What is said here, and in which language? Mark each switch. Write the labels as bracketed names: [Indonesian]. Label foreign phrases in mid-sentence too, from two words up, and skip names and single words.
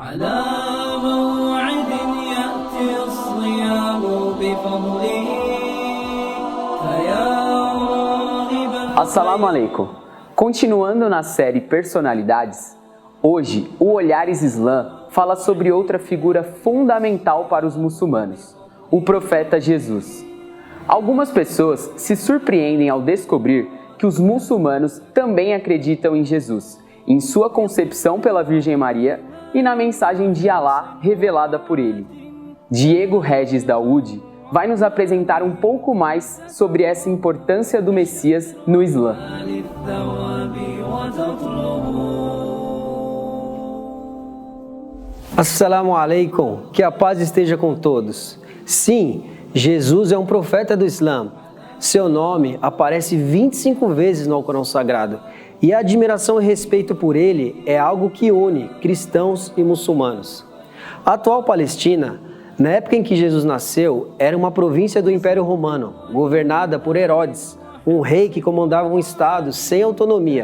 [Arabic] على موعد يأتي الصيام بفضله فيا راغبا. السلام عليكم. [Portuguese] Continuando na série Personalidades, hoje o Olhares Islã fala sobre outra figura fundamental para os muçulmanos, o profeta Jesus. Algumas pessoas se surpreendem ao descobrir que os muçulmanos também acreditam em Jesus, em sua concepção pela Virgem Maria e na mensagem de Alá revelada por ele. Diego Regis Daoud vai nos apresentar um pouco mais sobre essa importância do Messias no Islã. [Arabic] السلام عليكم, [Portuguese] que a paz esteja com todos. Sim, Jesus é um profeta do Islã. Seu nome aparece 25 vezes no Alcorão Sagrado e a admiração e respeito por ele é algo que une cristãos e muçulmanos. A atual Palestina, na época em que Jesus nasceu, era uma província do Império Romano, governada por Herodes, um rei que comandava um estado sem autonomia.